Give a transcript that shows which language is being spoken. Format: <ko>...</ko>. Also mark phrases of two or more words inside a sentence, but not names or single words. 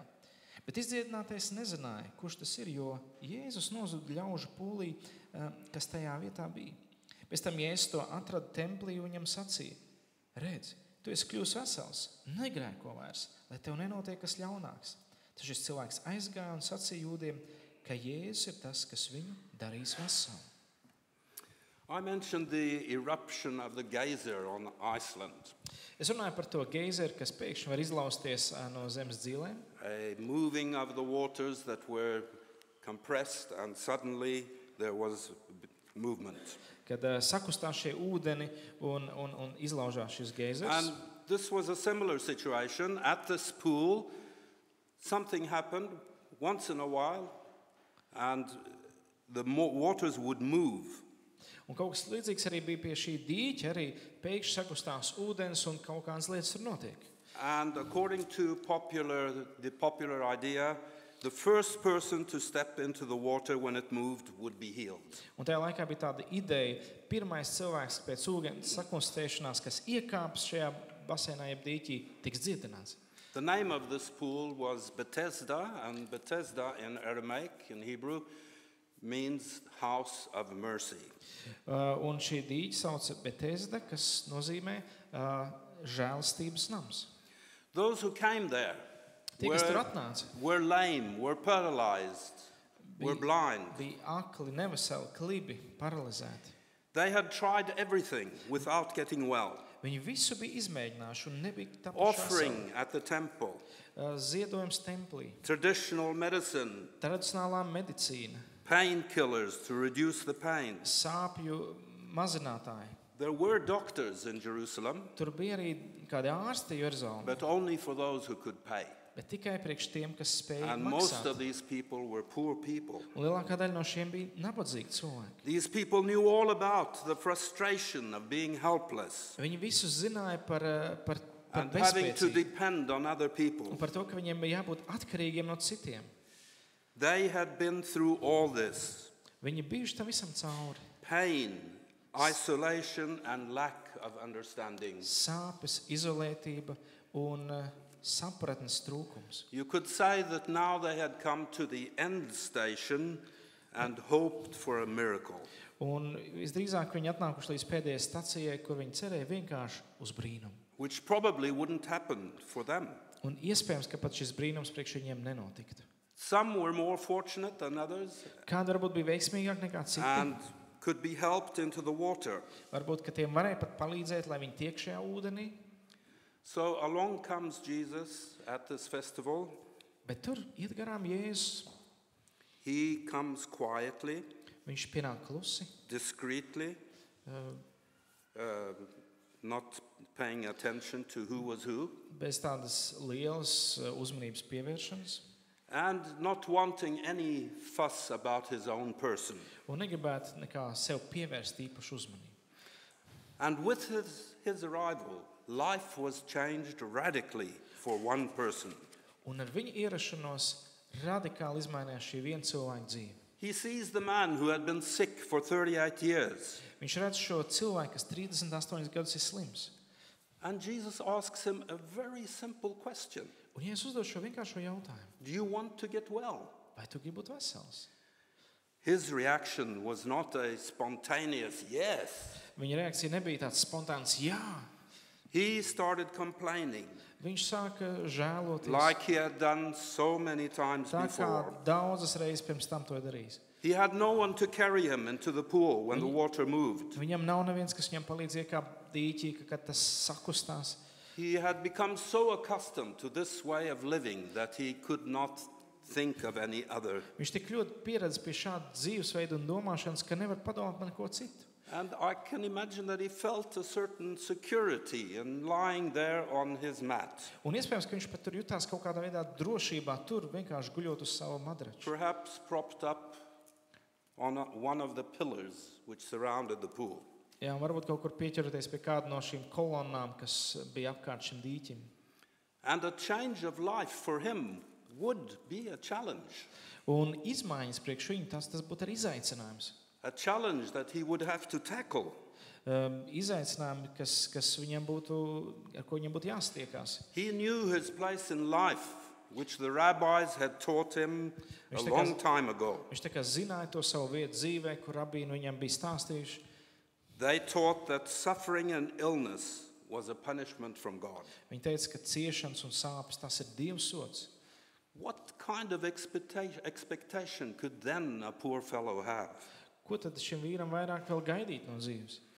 <lv>Bet izdziedinātais nezināja, kurš tas ir, jo Jēzus nozuda ļaužu pūlī, kas tajā vietā bija. Pēc tam Jēzus to atrada templī un viņam sacīja, redzi, tu esi kļūs vesels, negrēko vairs, lai tev nenotiek kas ļaunāks. Tad šis cilvēks aizgāja un sacīja jūdiem, ka Jēzus ir tas, kas viņu darīs veselu.</lv> <en>I mentioned the eruption of the geyser on Iceland.</en> <lv>Es runāju par to geizeru, kas pēkšņi var izlausties no zemes dzīlēm.</lv> <en>A moving of the waters that were compressed, and suddenly there was movement.</en> <lv>Kad sakustās šie ūdeni un izlaužās šis geizers.</lv> <en>And this was a similar situation. At this pool, something happened once in a while, and the waters would move.</en> <lv>Un kaut kas līdzīgs arī bija pie šī dīķa, arī pēkšņi sakustās ūdens un kaut kādas lietas tur notiek.</lv> <en>And according to the popular idea, the first person to step into the water when it moved would be healed.</en> <lv>Un tajā laikā bija tāda ideja, pirmais cilvēks pēc ūdens sakustēšanās, kas iekāps šajā basēnā jeb dīķī, tiks dziedināts.</lv> <en>The name of this pool was Bethesda, and Bethesda in Aramaic, in Hebrew, means house of mercy.</en> <lv>Un šī dīķa sauc Bethesda, kas nozīmē žēlastības nams.</lv> <en>Those who came there</en> <lv>Tie, kas tur atnāca,</lv> <en>were lame, were paralyzed, were blind.</en> <lv>bija akli, neveseli, klibi, paralizēti.</lv> <en>They had tried everything without getting well.</en> <lv>Viņi visu bija izmēģinājuši un nebija tapuši</lv> <en>Offering at the temple,</en> <lv>ziedojums templī,</lv> <en>traditional medicine,</en> <lv>tradicionālā medicīna,</lv> <en>painkillers to reduce the pain.</en> <lv>sāpju mazinātāji.</lv> <en>There were doctors in Jerusalem,</en> <lv>Tur bija arī kādi ārsti Jeruzalemē,</lv> <en>but only for those who could pay.</en> <lv>bet tikai priekš tiem, kas spēja</lv> <en>And most of</en> <lv>maksāt.</lv> <en>these people were poor people.</en> <lv>Un lielākā daļa no šiem bija nabadzīgi cilvēki.</lv> <en>These people knew all about the frustration of being helpless</en> <lv>Viņi visus zināja par</lv> <en>and having to</en> <lv>bezspēcību</lv> <en>depend on other people.</en> <lv>un par to, ka viņiem bija jābūt atkarīgiem no citiem.</lv> <en>They had been through all this:</en> <lv>Viņi bijuši tam visam cauri.</lv> <en>pain, isolation, and lack of understanding.</en> <lv>Sāpes, izolētība un sapratnes trūkums.</lv> <en>You could say that now they had come to the end station and hoped for a miracle.</en> <lv>Un visdrīzāk viņi atnākuši līdz pēdējai stacijai, kur viņi cerēja vienkārši uz brīnumu.</lv> <en>Which probably wouldn't happen for them.</en> <lv>Un iespējams, ka pat šis brīnums priekš viņiem nenotiktu.</lv> <en>Some were more fortunate than others</en> <lv>Kādi varbūt bija veikmīgāki nekā citi.</lv> <en>and could be helped into the water.</en> <lv>Varbūt, ka tiem varēja pat palīdzēt, lai viņi tiek šajā ūdenī.</lv> <en>So along comes Jesus at this festival.</en> <lv>Bet tur iet garām Jēzus.</lv> <en>He comes quietly,</en> <lv>Viņš pienāk klusi,</lv> <en>discreetly, not paying attention to who was who,</en> <lv>bez tādas lielas uzmanības pievēršanas.</lv> <en>and not wanting any fuss about his own person.</en> <lv>Un negribētu nekā sev pievērst īpašu uzmanību.</lv> <en>And with his arrival, life was changed radically for one person.</en> <lv>Un ar viņa ierašanos radikāli izmainījās šī viena cilvēka dzīve.</lv> <en>He sees the man who had been sick for 38 years.</en> <lv>Viņš redz šo cilvēku, kas 38 gadus ir slims.</lv> <en>And Jesus asks him a very simple question.</en> <lv>Un ja es uzdodu šo vienkāršo jautājumu,</lv> <en>Do you want to get well?</en> <lv>vai tu gribi būt vesels?</lv> <en>His reaction was not a spontaneous yes.</en> <lv>Viņa reakcija nebija tāds spontāns jā.</lv> <en>He started complaining,</en> <lv>Viņš sāka žēloties,</lv> <en>like he had done so many times</en> <lv>tā kā</lv> <en>before.</en> <lv>daudzas reizes pirms tam to ir darījis.</lv> <en>He had no one to carry him into the pool when the water moved.</en> <lv>Viņam nav neviens, kas viņam palīdz iekāpt dīķī, kad tas sakustās.</lv> <en>He had become so accustomed to this way of living that he could not think of any other.</en> <lv>Viņš tik ļoti pieredzējis pie šāda dzīvesveida un domāšanas, ka nevar padomāt par neko citu.</lv> <en>And I can imagine that he felt a certain security in lying there on his mat,</en> <lv>Un iespējams, ka viņš pat tur jutās kaut kādā veidā drošībā, tur vienkārši guļot uz savu madraču.</lv> <en>perhaps propped up on one of the pillars which surrounded the pool.</en> <lv>Jā, un varbūt kaut kur pieķeroties pie kāda no šīm kolonnām, kas bija apkārt šim dīķim.</lv> <en>And a change of life for him would be a challenge.</en> <lv>Un izmaiņas priekš viņu tas būtu arī izaicinājums.</lv> <en>A challenge that he would have to tackle.</en> <lv>Izaicinājumi, kas viņam būtu, ar ko viņam būtu jāstiekās.</lv> <en>He knew his place in life, which the rabbis had taught him a long time ago.</en> <lv>Viņš tā kā zināja to savu vietu dzīvē, kur rabīni viņam bija stāstījuši.</lv> <en>They taught that suffering and illness was a punishment from God.</en> <lv>Viņi teica, ka ciešanas un sāpes tas ir Dieva sods.</lv> <en>What kind of expectation could then a poor fellow have?</en> <lv>Ko tad šim vīram vairāk vēl gaidīt no dzīves?</lv>